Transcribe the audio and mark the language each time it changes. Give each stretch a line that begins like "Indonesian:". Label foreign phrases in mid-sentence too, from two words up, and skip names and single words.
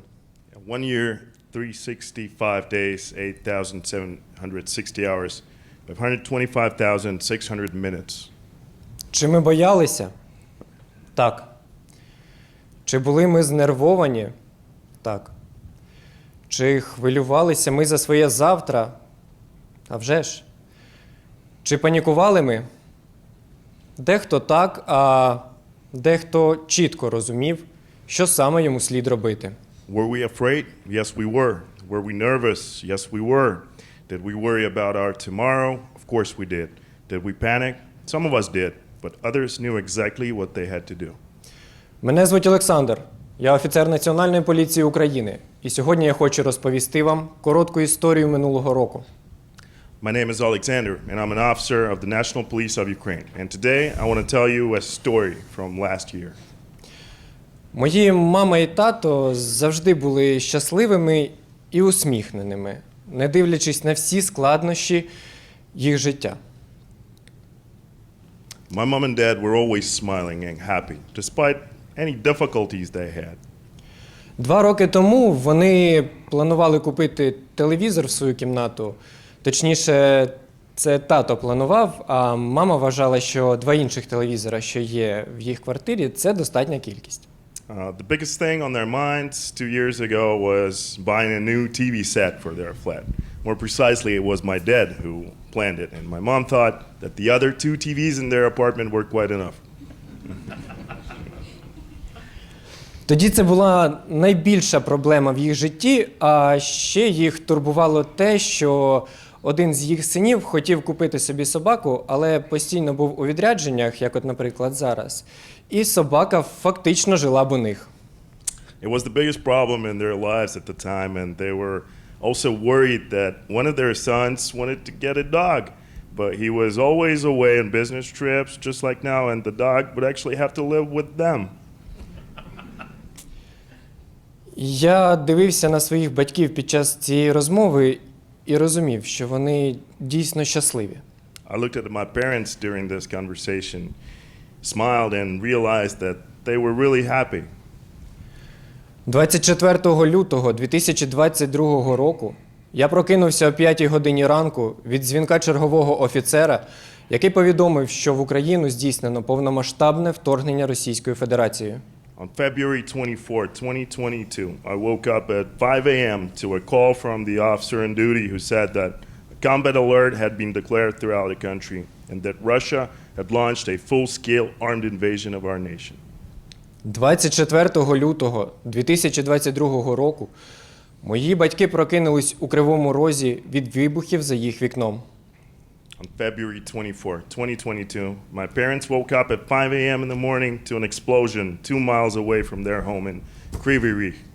English: 1 year, 365 days, 8,760 hours, 525,600 minutes.
Ukrainian: Чи ми боялися? Так. Чи були ми знервовані? Так. Чи хвилювалися ми за своє завтра? А вже ж. Чи панікували ми? Дехто так, а дехто чітко розумів, що саме йому слід робити.
English: Were we afraid? Yes, we were. Were we nervous? Yes, we were. Did we worry about our tomorrow? Of course we did. Did we panic? Some of us did, but others knew exactly what they had to do.
Ukrainian: Мене звуть Олександр. Я офіцер Національної поліції України. І сьогодні я хочу розповісти вам коротку історію минулого року.
English: My name is Oleksandr, and I'm an officer of the National Police of Ukraine. And today I want to tell you a story from last year.
Ukrainian: Мої мама і тато завжди були щасливими і усміхненими, не дивлячись на всі складнощі їх життя.
English: My mom and dad were always smiling and happy, despite any difficulties they had.
Ukrainian: 2 роки тому вони планували купити телевізор в свою кімнату. Точніше, це тато планував, а мама вважала, що 2 інших телевізора, що є в їх квартирі, це достатня кількість.
English: The biggest thing on their minds 2 years ago was buying a new TV set for their flat. More precisely, it was my dad who planned it, and my mom thought that the other 2 TVs in their apartment were quite enough.
Ukrainian: Тоді це була найбільша проблема в їх житті, а ще їх турбувало те, що один з їх синів хотів купити собі собаку, але постійно був у відрядженнях, як от, наприклад, зараз, і собака фактично жила б у них.
English: It was the biggest problem in their lives at the time, and they were also worried that one of their sons wanted to get a dog, but he was always away on business trips, just like now, and the dog would actually have to live with them.
Ukrainian: Я дивився на своїх батьків під час цієї розмови і розумів, що вони дійсно щасливі.
English: I looked at my parents during this conversation, smiled and realized that they were really happy.
Ukrainian: 24 лютого 2022 року я прокинувся о 5 годині ранку від дзвінка чергового офіцера, який повідомив, що в Україну здійснено повномасштабне вторгнення Російською Федерацією.
English: On February 24, 2022, I woke up at 5 a.m. to a call from the officer on duty who said that a combat alert had been declared throughout the country and that Russia had launched a full-scale armed invasion of our nation.
Ukrainian: 24 лютого 2022 року мої батьки прокинулись у Кривому Розі від вибухів за їх вікном.
English: On February 24, 2022, my parents woke up at 5 a.m. in the morning to an explosion 2 miles away from their home in Kryvyi Rih.